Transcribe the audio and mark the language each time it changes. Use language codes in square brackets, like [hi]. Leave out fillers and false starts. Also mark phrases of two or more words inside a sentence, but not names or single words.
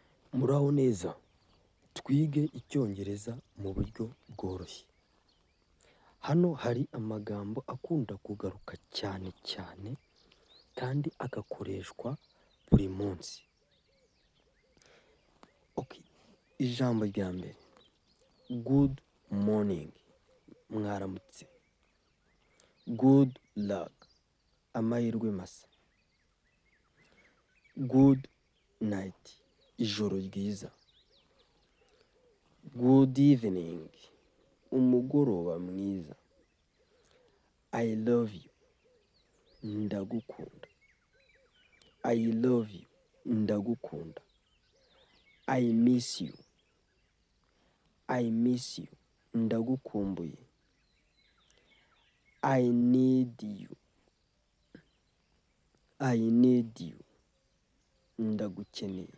[rw] Muraho neza, twige icyongereza mu buryo bworoshye. Hano hari amagambo akunda kugaruka cyane cyane kandi agakoreshwa buri munsi. Ijambo rya mbere, [en] good morning, mwaramutse. Good luck, [rw] amahirwe masa. [en] Good night, [rw] ijoro ryiza. [en] Good evening, [rw] umugoroba mwiza. [en] I love you, ndagukunda. I love you, ndagukunda. I miss you, I miss you, ndagukumbuye. I need you, I need you, ndagukeneye.